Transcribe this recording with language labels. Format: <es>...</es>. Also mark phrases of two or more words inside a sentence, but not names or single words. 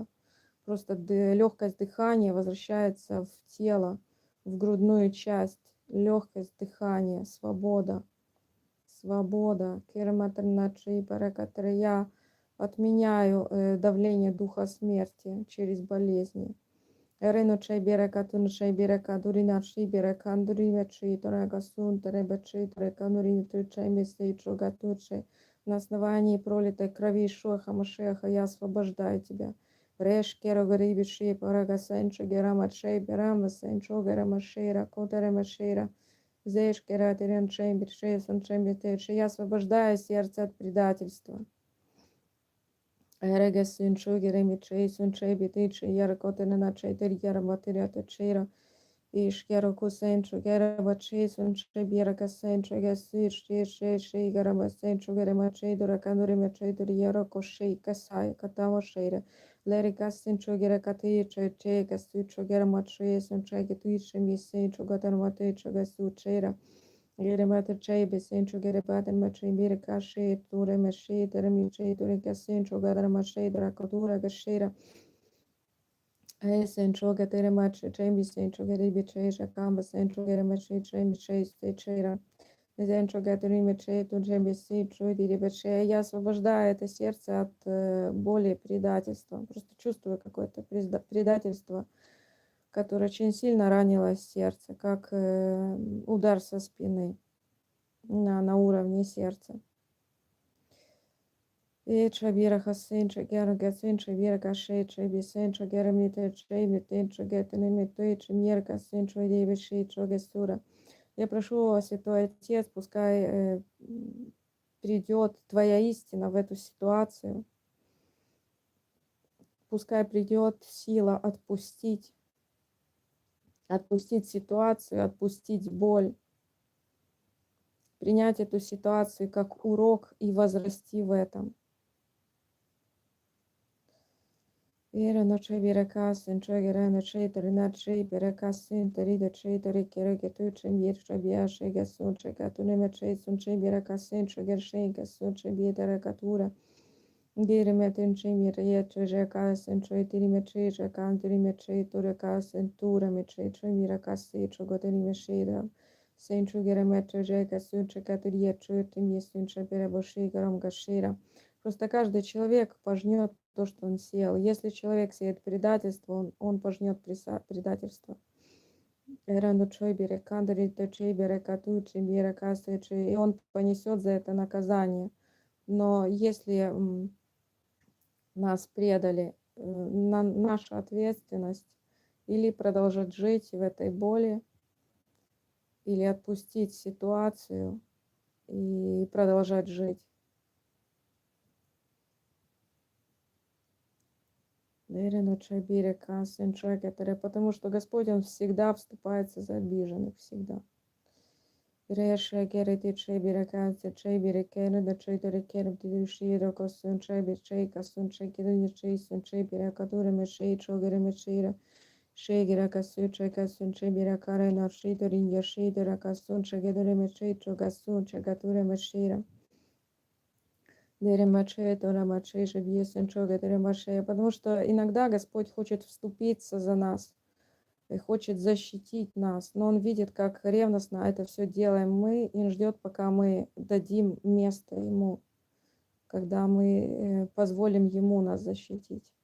<ru>Просто легкость дыхания возвращается в тело, в грудную часть. Легкость дыхания, свобода, свобода. Я отменяю давление духа смерти через болезни. Рено чайберека тун чайберека дурина чайберека дуриме чайторека сун теребе чайторека нурин тричаймесе чогатурче. На основании пролитой крови Ишуа Хамашеха я освобождаю тебя. Реш керо горибиши парага сенчо герама чей берама сенчо герама шейра котарема шейра. Зеш кератерен чембер шейсон чембетече. Я освобождаю сердце от предательства. Эреге сенчо гереми чей сон чебетече. Яра котарена чейтер яра матерята чейра. Иш яро кусенчо герама чей сон чеберага сенчо гасир шей герама сенчо герама чейдора кануриме чейдор яро кошей касай катама шейра. Лерика сенчо гера катей чей гасу чогера мачей сенчо гетуише ми сенчо гатан мате чогасу чейра. Гера мате чей бе сенчо гера батан мачей мира каши туре мешей терми чей туре гасенчо гатан мачей дра катура гашера. Сенчо гатера мачей чей ми сенчо гера би чей жакамба сенчо гера мачей чей ми чей чейра. Я освобождаю это сердце от боли, предательства. Просто чувствую какое-то предательство, которое очень сильно ранило сердце, как удар со спины на уровне сердца. Чабира хасенча, гера гасенча, вера кашеча, бисенча, гера митеча, митенча, гетенемитеча, мер касенча, девичеча, гесура. Я прошу, Святой Отец, пускай придет Твоя истина в эту ситуацию. Пускай придет сила отпустить ситуацию, отпустить боль. Принять эту ситуацию как урок и возрасти в этом. Вера ночей берекасен, чогера ночей териначей берекасен, терида чей терикереке тучем ершабия шега сунче катунеме чей сунче берекасен, чогершей касунче биетерекатура. Гереметен чей мирие чежекасен, чой тиримечей жекан тиримечей турекасен, турамечей чой миракаси чоготеримешейда. Сенчу гераметра жека сунча катурье чуетим есунча перебоши гарам гашира. Просто каждый человек пожнет то, что он сеял. Если человек сеет предательство, он пожнет предательство. И он понесет за это наказание. Но если нас предали, наша ответственность или продолжать жить в этой боли, или отпустить ситуацию и продолжать жить. Потому что Господь, Он всегда вступается за обиженных, всегда. Шейгера касуча касунча биракара наршидор иньяшидора касунча гедоремешейчо касунча гатуремешира. Потому что иногда Господь хочет вступиться за нас и хочет защитить нас, но Он видит, как ревностно это все делаем мы, и ждет, пока мы дадим место Ему, когда мы позволим Ему нас защитить.</ru>